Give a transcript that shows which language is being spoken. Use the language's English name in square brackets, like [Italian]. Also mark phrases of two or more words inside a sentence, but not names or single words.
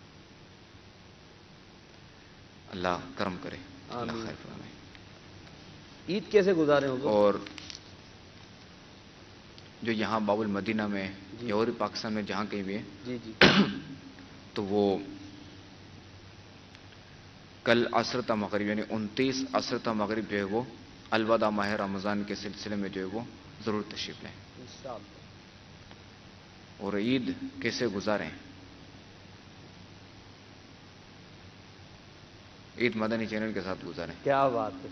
[Urdu] اللہ کرم کرے, اللہ خیر فرمائے. عید کیسے گزارے ہو؟ اور جو یہاں باب المدینہ میں یا اور پاکستان میں جہاں کہیں بھی ہے, جی جی, تو وہ کل عصر تا مغرب یعنی 29 عصر تا مغرب جو ہے وہ الوداع ماہ رمضان کے سلسلے میں جو ہے وہ ضرور تشریف لیں. اور عید کیسے گزاریں؟ عید مدنی چینل کے ساتھ گزاریں. کیا بات ہے,